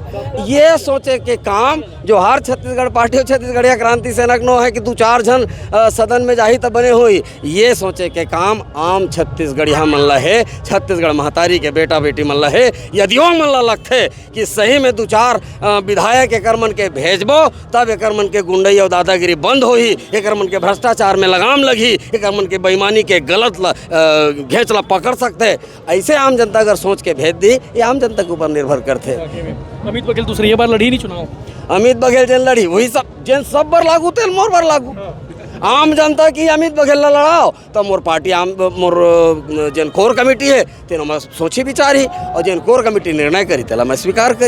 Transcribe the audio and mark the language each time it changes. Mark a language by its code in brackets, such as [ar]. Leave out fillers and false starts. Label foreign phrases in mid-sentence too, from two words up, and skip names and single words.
[hne] ये सोचे के काम जोहार छत्तीसगढ़ पार्टी और छत्तीसगढ़िया क्रांति सेना नो है कि 2-4 जन सदन में जाही तब बने हुई, ये सोचे के काम आम छत्तीसगढ़िया मन ला है, छत्तीसगढ़ महतारी के बेटा बेटी मन ला है। यदि वो मन ला लगते कि सही में 2-4 विधायक एकर मन के भेजबो तब एकर मन के गुंडई और दादागिरी बंद होही, एकर मन के भ्रष्टाचार में लगाम लगी, एकर मन के बेईमानी के गलत घेच ला पकड़ सकते। ऐसे आम जनता अगर सोच के भेज दी, ये आम जनता के ऊपर निर्भर करते। अमित बघेल दूसरी बार लड़ी नहीं चुनाव, अमित बघेल जेन लड़ी वही सब बार लागू तेल मोर बार लागू। आम जनता की अमित बघेल ला लड़ाओ तो मोर पार्टी मोर जेन [en] core committee [hne] है तेनो मैं सोची विचारी और जेन [en] core committee [hne] निर्णय करी तेला मैं स्वीकार करी।